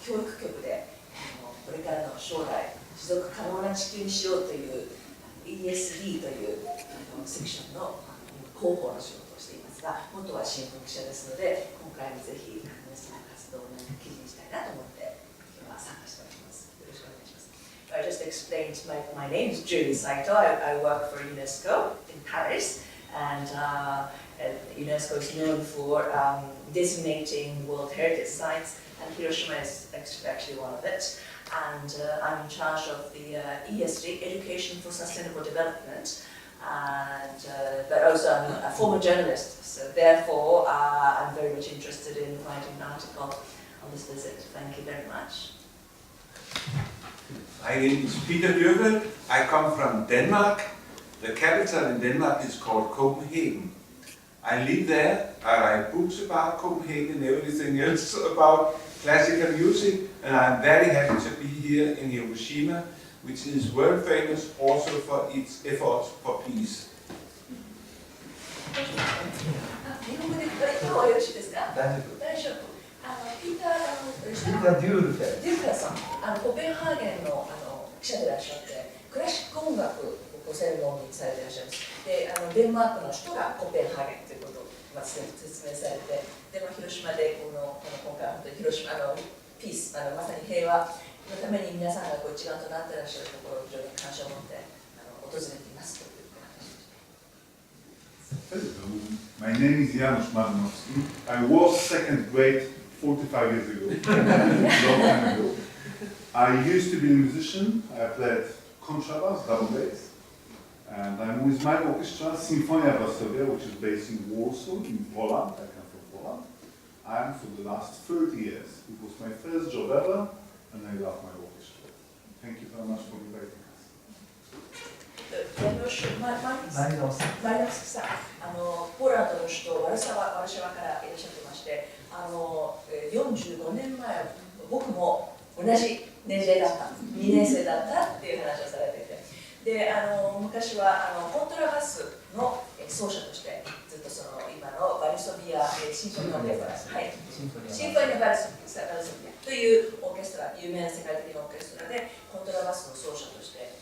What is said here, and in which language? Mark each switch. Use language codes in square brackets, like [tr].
[ja] 教育局でこれからの将来持続可能な地球にしようという ESD というセクションの広報の仕事をしていますが、元は新聞記者ですので、今回もぜひ皆さんの活動を記事にしたいなと思って今日は参加しております。よろしくお願いします。 [en] I just explained my name is Julie Saito. I work for UNESCO in Paris, and UNESCO is known for designating World Heritage Sites, and Hiroshima is actually one of it. And I'm in charge of the ESG, Education for Sustainable Development, and but also I'm a former journalist, so therefore I'm very much interested in writing an article on this visit. Thank you very much. My name is Peter Dyrke. I come from Denmark. The capital in Denmark is called Copenhagen. I live there, I write books about Copenhagen and everything else about classical music, and I'm very happy to be here in Hiroshima, which is world famous also for its efforts for peace. [ja] 日本語で今日はよろしいですか？大丈夫。大丈夫。ピーターピーター・デュールで。デューラさん、コペンハーゲンの記者でいらっしゃって、クラシック音楽をご専門にされていらっしゃいます。で、デンマークの首都がコペンハーゲンということを説明されて、で、広島で今回本当に広島ピース、まさに平和のために皆さんが一丸となっていらっしゃるところを非常に感謝を持って訪れていますという話でした。 [en] Hello, my name is Janusz Malinowski. I was second grade 45 years ago, long time ago. I used to be a musician. I played contrabass, double bass, and I'm with my orchestra, Sinfonia Varsovia, which is based in Warsaw, in Poland. I come from Poland. And for the last 30 years, it was my first job ever, and I love my orchestra. Thank you very much for inviting us. [ja] マリノフスさん、ポーランドの首都ワルシャワからいらっしゃってまして、45年前、僕も同じ年齢だった、2年生だったっていう話をされていて、で昔はコントラバスの奏者として、ずっと今のバルソビアシンフォニーオーケストラ、はい、シンフォニーバルソビアというオーケストラ、有名な世界的なオーケストラで、コントラバスの奏者として